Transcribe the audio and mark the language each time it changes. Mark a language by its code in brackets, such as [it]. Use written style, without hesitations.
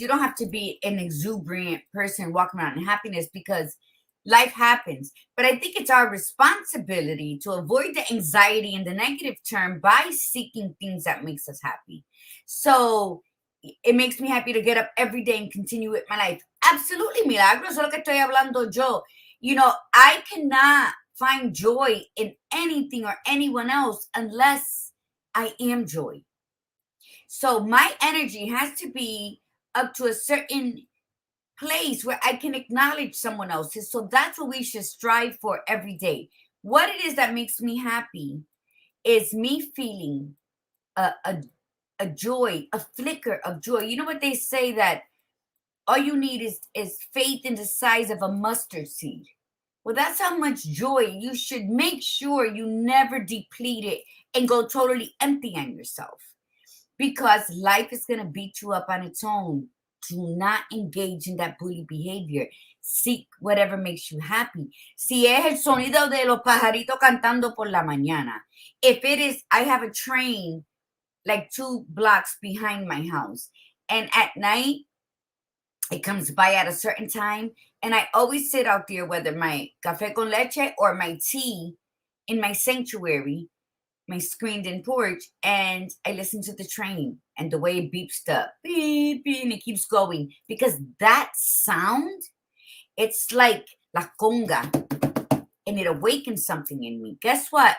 [en] You don't have to be an exuberant person walking around in happiness, because life happens. But I think it's our responsibility to avoid the anxiety in the negative term by seeking things that makes us happy. So it makes me happy to get up every day and continue with my life. [es] Absolutely, Milagro, eso es lo que estoy hablando yo. [en] I cannot find joy in anything or anyone else unless I am joy. So my energy has to be up to a certain place where I can acknowledge someone else's. So that's what we should strive for every day. What it is that makes me happy is me feeling a joy, a flicker of joy. You know what they say, that all you need is faith in the size of a mustard seed. Well, that's how much joy you should make sure you never deplete it and go totally empty on yourself, because life is going to beat you up on its own. Do not engage in that bully behavior. Seek whatever makes you happy. [es] Si es el sonido de los pajaritos cantando por la mañana. [en] If it is, I have a train like 2 blocks behind my house, and at night it comes by at a certain time, and I always sit out there, whether my café con leche or my tea, in my sanctuary, my screened-in porch, and I listen to the train and the way it beeps up, beep, beep, and it keeps going, because that sound, it's like la conga, and it awakens something in me. Guess what?